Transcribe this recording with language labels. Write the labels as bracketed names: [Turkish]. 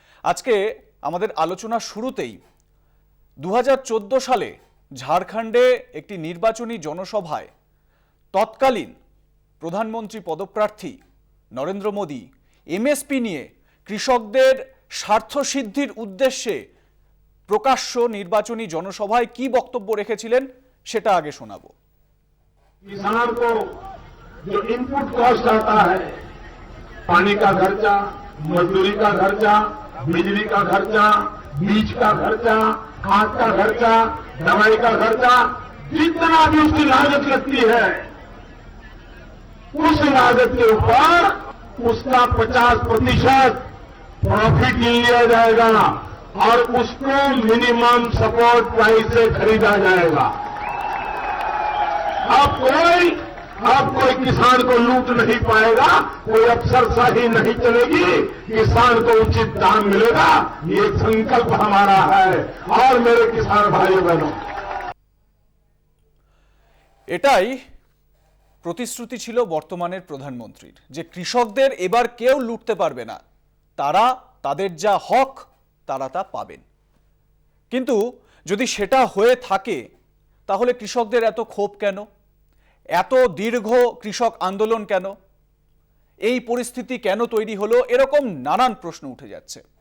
[Bangla] আজকে আমাদের আলোচনা শুরুতেই 2014 সালে ঝাড়খণ্ডে একটি নির্বাচনী জনসভায় তৎকালীন প্রধানমন্ত্রী পদপ্রার্থী নরেন্দ্র মোদী এমএসপি নিয়ে কৃষকদের স্বার্থসিদ্ধির উদ্দেশ্যে প্রকাশ্য নির্বাচনী জনসভায় কি বক্তব্য রেখেছিলেন সেটা আগে শোনাবো। [Hindi] किसान को जो इनपुट कॉस्ट आता है, पानी का खर्चा, मजदूरी का खर्चा, बिजली का खर्चा, बीज का खर्चा, खाद का खर्चा, दवाई का खर्चा, जितना भी उसकी लागत लगती है, उस लागत के ऊपर उसका 50% प्रॉफिट लिया जाएगा और उसको मिनिमम सपोर्ट प्राइस से खरीदा जाएगा। अब कोई किसान को लूट नहीं पाएगा, कोई अफसरशाही नहीं चलेगी, किसान को उचित दाम मिलेगा, ये संकल्प हमारा है। और मेरे किसान भाइयों बहनों, [Bangla] এটাই প্রতিশ্রুতি ছিল বর্তমানের প্রধানমন্ত্রীর যে কৃষকদের এবার কেউ লুটতে পারবে না, তারা তাদের যা হক তারা তা পাবেন। কিন্তু যদি সেটা হয়ে থাকে তাহলে কৃষকদের এত ক্ষোভ কেন, এত দীর্ঘ কৃষক আন্দোলন কেন, এই পরিস্থিতি কেন তৈরি হলো, এরকম নানান প্রশ্ন উঠে যাচ্ছে।